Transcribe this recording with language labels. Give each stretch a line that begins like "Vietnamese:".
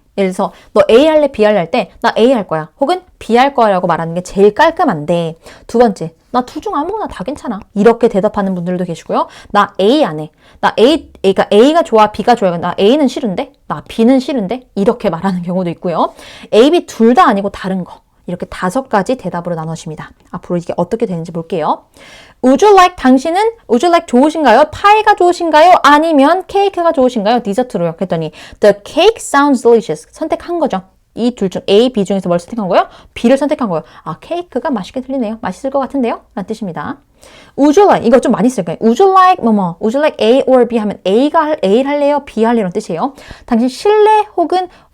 Korean: 예를 들어서 너 A 할래? B 할래? 할 때 나 A 할 거야. 혹은 B 할 거야 라고 말하는 게 제일 깔끔한데 두 번째, 나 둘 중 아무거나 다 괜찮아. 이렇게 대답하는 분들도 계시고요. 나 A 안 해. 나 A가 좋아, B가 좋아요. 나 A는 싫은데? 나 B는 싫은데? 이렇게 말하는 경우도 있고요. A, B 둘 다 아니고 다른 거. 이렇게 5가지 대답으로 나눠집니다. 앞으로 이게 어떻게 되는지 볼게요.
English: Would you like
Korean: 좋으신가요? 파이가 좋으신가요? 아니면 케이크가 좋으신가요? 디저트로요. 그랬더니
English: the cake sounds delicious.
Korean: 선택한 거죠. 이 둘 중 A, B 중에서 뭘 선택한 거예요? B를 선택한 거예요. 아, 케이크가 맛있게 들리네요. 맛있을 것 같은데요? 라는 뜻입니다.
English: Would you like
Korean: 이거 좀 많이 쓸 거예요.
English: Would you like Would you like A or B
Korean: 하면 A를 할래요? B 할래요? 라는 뜻이에요. 당신 실래 혹은